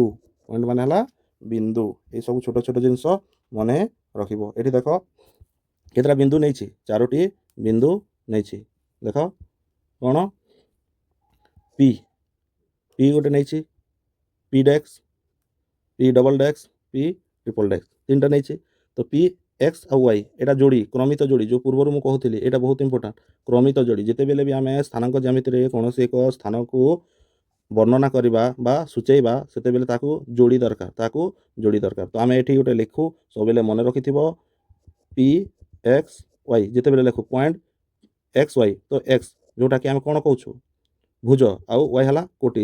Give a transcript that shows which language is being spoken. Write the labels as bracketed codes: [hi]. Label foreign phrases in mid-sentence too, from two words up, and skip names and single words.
[or] ପଏଣ୍ଟ ମାନେ ହେଲା ବିନ୍ଦୁ। ଏଇସବୁ ଛୋଟ ଛୋଟ ଜିନିଷ ମନେ ରଖିବ। ଏଠି ଦେଖ କେତେଟା ବିନ୍ଦୁ ନେଇଛି, 4ଟି ବିନ୍ଦୁ ନେଇଛି। ଦେଖ କ'ଣ, ପି ଗୋଟେ ନେଇଛି, [en] P dash, P double dash P triple dash [or] ତିନିଟା ନେଇଛି। ତ [en] P X [or] ଆଉ ୱାଇ ଏଇଟା ଯୋଡ଼ି କ୍ରମିତ ଯୋଡ଼ି ଯେଉଁ ପୂର୍ବରୁ ମୁଁ କହୁଥିଲି ଏଇଟା ବହୁତ ଇମ୍ପୋର୍ଟାଣ୍ଟ। କ୍ରମିତ ଯୋଡ଼ି ଯେତେବେଳେ ବି ଆମେ ସ୍ଥାନାଙ୍କ ଜ୍ୟାମିତିରେ କୌଣସି ଏକ ସ୍ଥାନକୁ ବର୍ଣ୍ଣନା କରିବା ବା ସୂଚାଇବା ସେତେବେଳେ ତାକୁ ଯୋଡ଼ି ଦରକାର, ତାକୁ ଯୋଡ଼ି ଦରକାର। ତ ଆମେ ଏଠି ଗୋଟେ ଲେଖୁ, ସବୁବେଳେ ମନେ ରଖିଥିବ [en] P X Y [or] ଯେତେବେଳେ ଲେଖୁ [en] point X Y, [or] ତ ଏକ୍ସ ଯେଉଁଟାକି ଆମେ କ'ଣ କହୁଛୁ ଭୁଜ ଆଉ ୱାଇ ହେଲା କୋଟି।